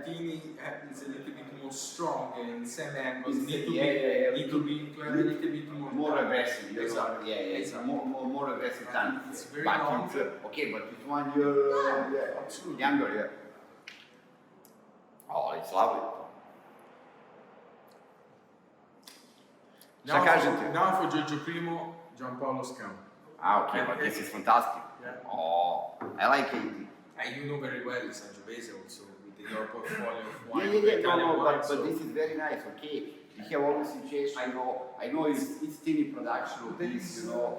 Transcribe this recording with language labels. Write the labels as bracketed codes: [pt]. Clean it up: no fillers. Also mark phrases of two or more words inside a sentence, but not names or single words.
[en] 19 is a little bit more strong and same angles. It's- Need to yeah, be to have a little bit More time. aggressive. You know? Exactly. Yeah, Exactly. more aggressive time. It's very but long. it's, okay, but it's 1 year Absolutely. younger, yeah. Oh, it's lovely. [sr] Šta kažete? [en] Now for Giorgio Primo, Giampaolo Scam. Ah, okay, but this is fantastic. Yeah. Oh, I like it. And you know very well Sangiovese also with your portfolio of wine. Yeah, Italian no, wine, but so- this is very nice, okay. We have all the situation, I know it's teeny production of this, you know.